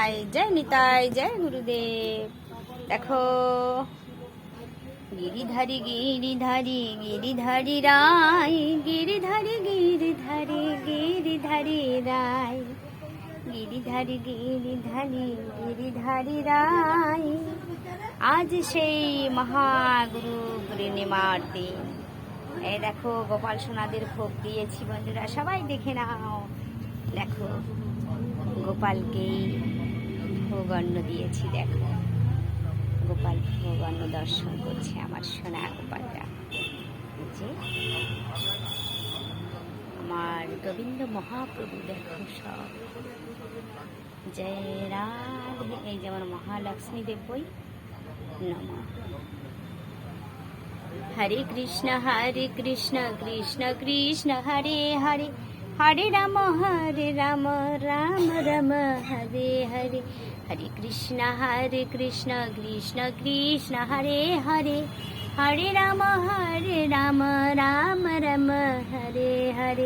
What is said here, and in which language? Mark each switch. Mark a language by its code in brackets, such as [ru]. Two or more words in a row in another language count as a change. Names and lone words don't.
[hi] जय निताई, जय गुरुदेव। देखो गिरिधारी गिरिधारी गिरिधारी राय, गिरिधारी गिरिधारी गिरिधारी राय, गिरिधारी गिरिधारी गिरिधारी राय। [bn] आज সেই মহাগুরু পূর্ণিমার দিন। এই দেখো গোপাল সোনাদের ভোগ দিয়েছি বন্ধুরা, সবাই দেখে নাও। দেখো গোপালকে ভোগ অন্ন দিয়েছি। দেখো গোপাল ভোগ অন্ন দর্শন করছে আমার সোনা গোপালরা। যে আমার গোবিন্দ মহাপ্রভু দেখো সব। জয় রাধে। এই যেমন মহালক্ষ্মী দেব বই নমঃ। [sa] हरे कृष्ण कृष्ण कृष्ण हरे हरे, हरे राम राम राम हरे हरे। हरे कृष्ण कृष्ण कृष्ण हरे हरे, हरे राम राम राम हरे हरे।